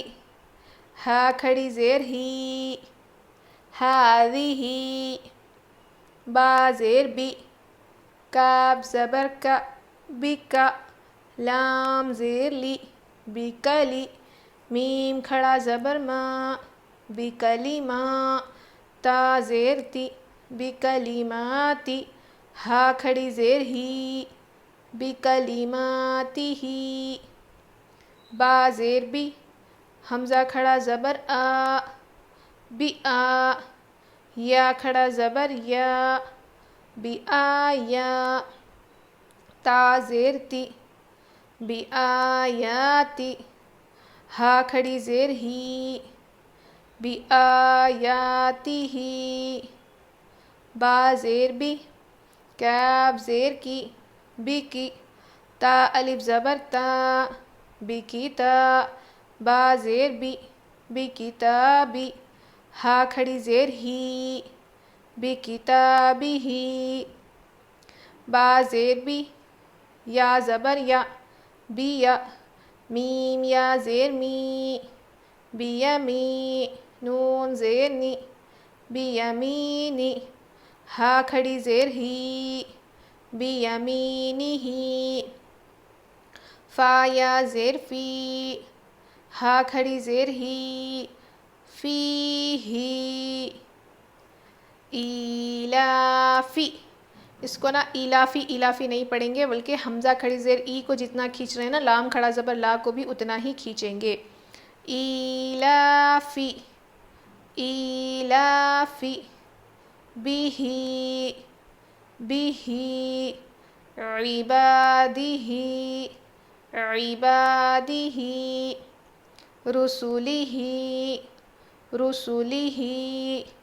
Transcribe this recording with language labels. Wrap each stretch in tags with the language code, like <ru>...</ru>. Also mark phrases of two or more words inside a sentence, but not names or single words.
<ur>ہا کھڑی زیر ہی ہادی. با زیر بی. کاف زبر کا بکا. لام زیر لی بکلی. میم کھڑا زبر ما بکلیما. تا زیر تی بکلیماتی. ہا کھڑی زیر ہی بکلیماتی ہی. با زیر بی. حمزہ کھڑا زبر آ بی آ. یا کھڑا زبر یا بی آیا. تا زیر تی بی آیاتی. ہا کھڑی زیر ہی بی آیاتی ہی. با زیر بی. کاف زیر کی بی کی. تا الف زبر تا بی کی تا. با زیر بی بی کتابی. ہا کھڑی زیر ہی بی کتابی ہی. با زیر بی. یا زبر یا بی یا. میم یا زیر می بی یمی. نون زیر نی بی یمینی. ہا کھڑی زیر ہی بی یمینی ہی. فا یا زیر فی. ہا کھڑی زیر ہی فی ہی.</ur> <ar>ایلافی.</ar> <ur>اس کو نا ایلافی ایلافی نہیں پڑھیں گے بلکہ حمزہ کھڑی زیر ای کو جتنا کھینچ رہے ہیں نا لام کھڑا زبر لا کو بھی اتنا ہی کھینچیں گے.</ur> <ar>ایلافی ایلافی. بیہی بیہی. عبادیہی عبادیہی. رسولیہی رسولیہی.</ar>